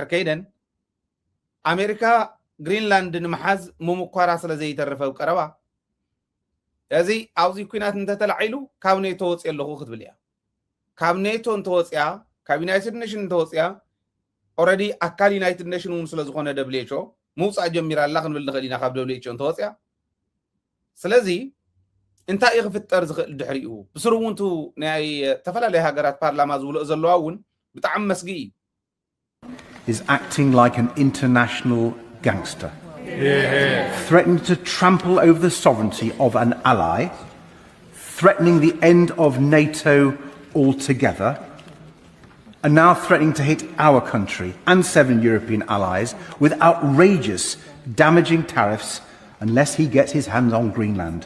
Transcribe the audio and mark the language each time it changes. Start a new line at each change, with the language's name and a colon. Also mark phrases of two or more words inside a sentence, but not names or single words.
Tigrinya: ከይደን ኣሜሪካ ግሪንላንድ ንምሓዝ ምሙኳራ ስለ ዘይተረፈ ቀረባ እዚ ኣብዚ ኩናት እንተተላዒሉ ካብ ኔቶ ወፅየ ኣለኹ ክትብል እያ ካብ ኔቶ እንተወፅያ ካብ ዩናይትድ ኔሽን እንተወፅያ ኦልሬዲ ኣካል ዩናይትድ ኔሽን እውን ስለ ዝኾነ WHO ምውፃእ ጀሚራ ኣላ ክንብል ንኽእል ኢና ካብ WHO እንተወፅያ ስለዚ እንታይ እዩ ክፍጠር ዝኽእል ድሕሪኡ ብስሩ እውን ቱ ናይ ተፈላለየ ሃገራት ፓርላማ ዝብልኦ ዘለዋ እውን ብጣዕሚ መስጊ እዩ
English: is acting like an international gangster. Threatening to trample over the sovereignty of an ally, threatening the end of NATO altogether, and now threatening to hit our country and 7 European allies with outrageous, damaging tariffs unless he gets his hands on Greenland.